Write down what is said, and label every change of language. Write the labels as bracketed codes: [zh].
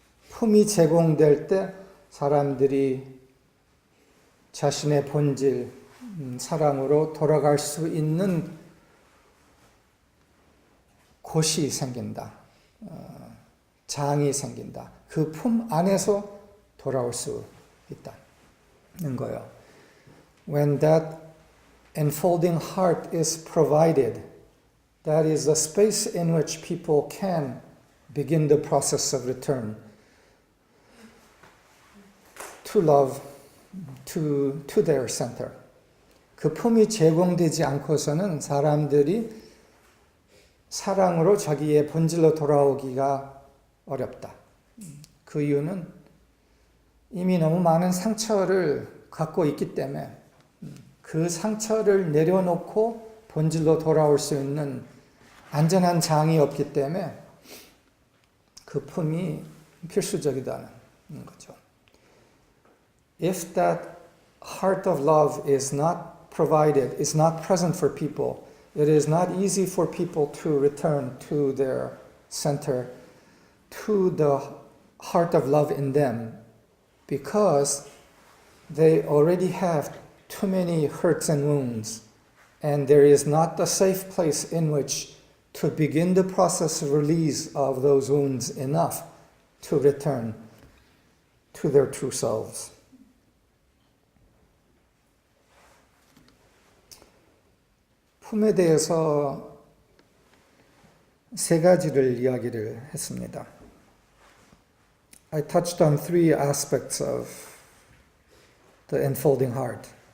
[ko] 품이 제공될 때 사람들이 자신의 본질, 사랑으로 돌아갈 수 있는 곳이 생긴다. 장이 생긴다. 그 품 안에서 돌아올 수 있다는 거예요. [en] When that enfolding heart is provided, that is the space in which people can begin the process of return to love, to their center. [ko] 그 품이 제공되지 않고서는 사람들이 사랑으로 자기의 본질로 돌아오기가 어렵다. 그 이유는 이미 너무 많은 상처를 갖고 있기 때문에 그 상처를 내려놓고 본질로 돌아올 수 있는 안전한 장이 없기 때문에 그 품이 필수적이다는 거죠. [en] If that heart of love is not provided, is not present for people, it is not easy for people to return to their center, to the heart of love in them, because they already have too many hurts and wounds, and there is not a safe place in which to begin the process of release of those wounds enough to return to their true selves. [ko] 품에 대해서 세 가지를 이야기를 했습니다. [en] I touched on three aspects of the enfolding heart.